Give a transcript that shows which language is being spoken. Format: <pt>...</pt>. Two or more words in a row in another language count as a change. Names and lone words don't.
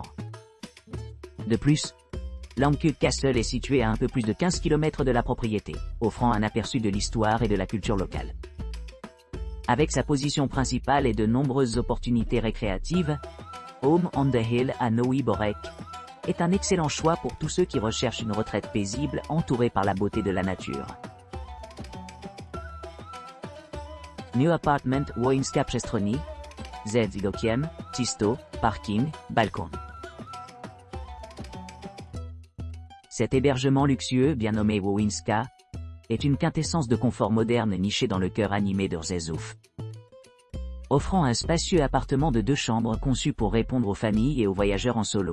<fr>De plus, Langkut Castle est situé à un peu plus de 15 km de la propriété, offrant un aperçu de l'histoire et de la culture locale. Avec sa position principale et de nombreuses opportunités récréatives, Home on the Hill à Nowy Borek est un excellent choix pour tous ceux qui recherchent une retraite paisible entourée par la beauté de la nature.</fr> <pl>New Apartment Wońska Przestrzeni, z widokiem, czysto, parking, balkon.</pl> <fr>Cet hébergement luxueux, bien nommé Wońska, est une quintessence de confort moderne nichée dans le cœur animé de Rzeszów. Offrant un spacieux appartement de 2 chambres conçu pour répondre aux familles et aux voyageurs en solo.</fr>